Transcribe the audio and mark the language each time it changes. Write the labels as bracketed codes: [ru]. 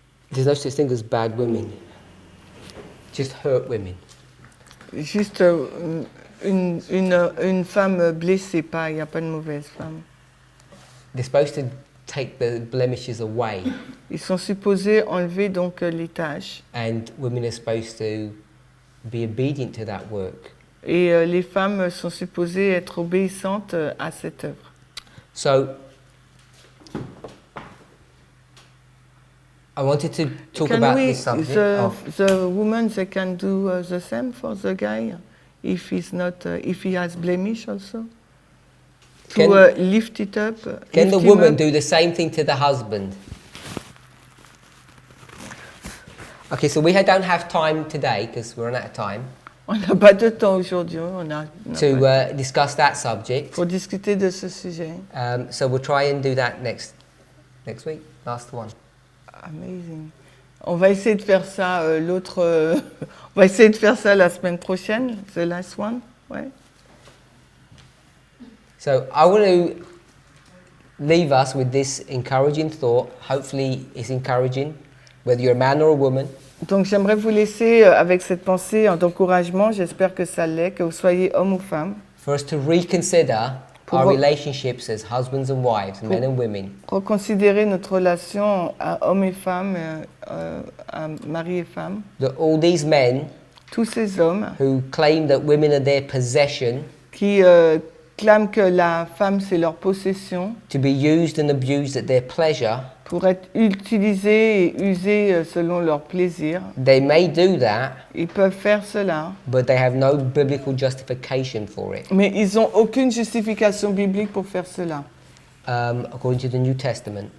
[en] There's no such thing as bad women. Just hurt women. [fr] Juste une femme blessée, pas, il n'y a pas de mauvaise femme. [en] They're supposed to take the blemishes away, [fr] Ils sont supposés enlever donc les tâches. [en] and women are supposed to be obedient to that work. [fr] Et les femmes sont supposées être obéissantes à cette œuvre. [en] So, I wanted to talk about this subject. the woman, they can do the same for the guy if he's not, if he has blemish also? Can- To lift it up? Can the lift him woman up? do the same thing to the husband? Okay, so we don't have time today because we're out of time [fr] On n'a pas de temps aujourd'hui, on a [en] to [fr] pas [en] discuss that subject. [fr] pour discuter de ce sujet. [en] So we'll try and do that next week, last one. Amazing. [fr] On va essayer de faire ça on va essayer de faire ça la semaine prochaine, [en] the last one, [fr] ouais. [en] So I want to leave us with this encouraging thought. Hopefully it's encouraging, whether you're a man or a woman. [fr] Donc j'aimerais vous laisser avec cette pensée d'encouragement, j'espère que ça l'est, que vous soyez homme ou femme, [en] For us to reconsider [fr] Pour [en] our re- relationships as husbands and wives, men and women. [fr] reconsidérer notre relation à homme et femme, à mari et femme. [en] That all these men [fr] Tous ces hommes [en] who claim that women are their possession, [fr] qui clament que la femme c'est leur possession, [en] to be used and abused at their pleasure, [fr] pour être utilisés et usés selon leur plaisir, [en] they may do that, [fr] ils peuvent faire cela, [en] but they have no biblical justification for it, [fr] mais ils n'ont aucune justification biblique pour faire cela, [en] according to the New Testament